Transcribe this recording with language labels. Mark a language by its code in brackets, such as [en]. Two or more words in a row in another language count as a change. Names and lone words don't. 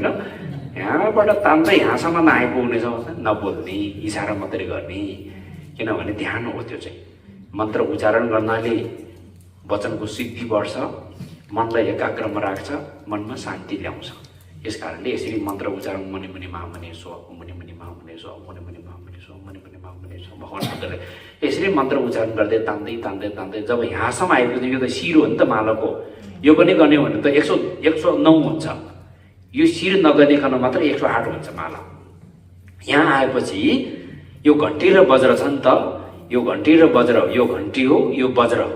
[ne] यहाँबाट तान्दै यहाँसम्म नआइपुग्ने छ नबोल्ने, इसारा मात्रै गर्ने। किनभने ध्यान हो त्यो चाहिँ। मन्त्र उच्चारण गर्नाले वचनको सिद्धि बढ्छ, मनलाई एकाग्रमा राख्छ, मनमा शान्ति ल्याउँछ। यस कारणले यसरी मन्त्र उच्चारण मुनि मुनि महामुनि स्व मुनि मुनि महामुनि स्व मुनि मुनि महामुनि स्व मुनि मुनि महामुनि स्व भगवान् बुद्धले यसरी मन्त्र उच्चारण गर्दै तान्दै तान्दै तान्दै जब यहाँसम्म आइपुग्छ, यो त शिर हो नि त मालाको, यो पनि गर्ने भने त 109 हुन्छ। यो शिर नगर्नेकन मात्र 108 हुन्छ माला। यहाँ आएपछि यो घन्टी र वज्र छ नि त, यो घन्टी र वज्र, यो घन्टी हो यो वज्र हो।